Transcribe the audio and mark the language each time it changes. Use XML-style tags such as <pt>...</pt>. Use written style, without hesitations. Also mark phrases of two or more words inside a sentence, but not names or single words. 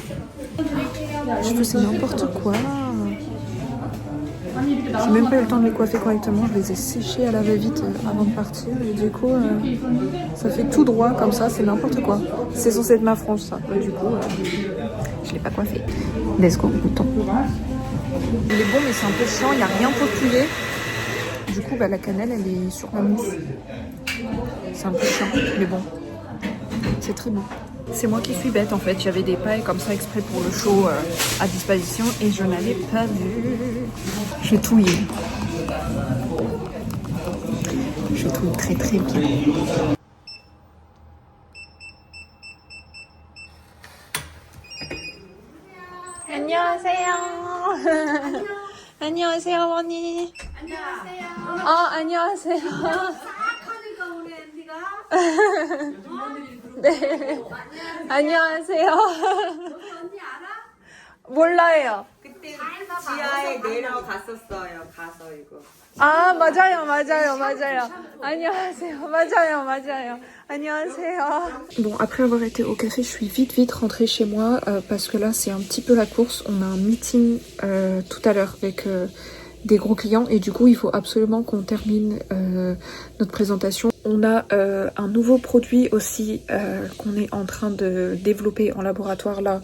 <fr>Je veux c'est n'importe quoi. J'ai même pas eu le temps de les coiffer correctement, je les ai séchés à la va-vite avant de partir et du coup ça fait tout droit comme ça, c'est n'importe quoi. C'est censé être ma frange ça, et du coup je l'ai pas coiffé.</fr> <en>Let's go,</en> <fr>bouton. Il est bon mais c'est un peu chiant, il n'y a rien populé. Du coup bah, la cannelle elle est sur la mousse. C'est un peu chiant, mais bon, c'est très bon. C'est moi qui suis bête en fait, j'avais des pailles comme ça exprès pour le show à disposition et je n'avais pas vu. Je touille. Je touille très bien.</fr> <ko>안녕하세요. 안녕하세요 어머니. 안녕하세요. 안녕하세요. 네. 안녕하세요. 언니 알아? 몰라요. 그때 지하에 내려갔었어요. 가서 이거. 아, 맞아요. 안녕하세요. 맞아요. 안녕하세요.</ko> <fr>Bon, après avoir été au café, je suis vite rentrée chez moi parce que là, c'est un petit peu la course. On a un meeting tout à l'heure avec des gros clients et du coup, il faut absolument qu'on termine notre présentation. On a un nouveau produit aussi qu'on est en train de développer en laboratoire là.</fr>